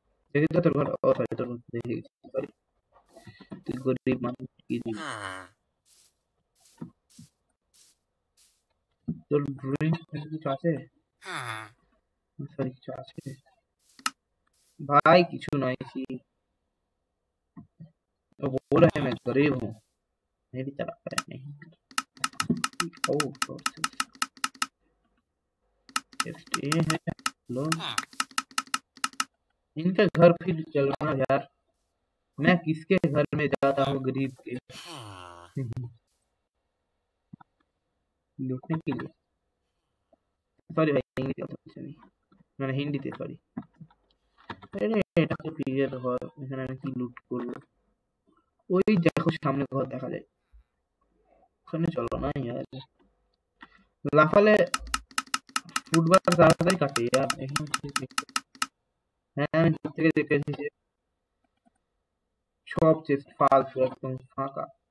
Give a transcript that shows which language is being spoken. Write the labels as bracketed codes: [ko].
[bn] দেখি তো তোর ঘর, ও সরি তোর ঘর দেখে গেছি, সরি। তুই গরিব মানুষ কি দিবি? তোর ড্রয়িং কিছু আছে? সরি কিছু আছে भाई, কিছু নাই। [hi] वो बोल रहा है मैं गरीब हूँ, मैं भी चला पाया नहीं। ओ ये है लो, इनके घर फिर चलना यार। मैं किसके घर में जाता हूँ गरीब के लूटने के लिए। सॉरी भाई, इंग्लिश आता कुछ नहीं, [bn] মানে হিন্দিতে সরি। আরে এটা তো পিগের ঘর, এখানে আমি কি লুট করব? ওই দেখো সামনে ঘর দেখা যায়, ওখানে চলো না यार। লাফালে ফুটবল তাড়াতাড়ি কাটে यार। এখানে হ্যাঁ আমি দূর থেকে দেখেছি যে সব চেস্ট ফালতু একদম ফাঁকা।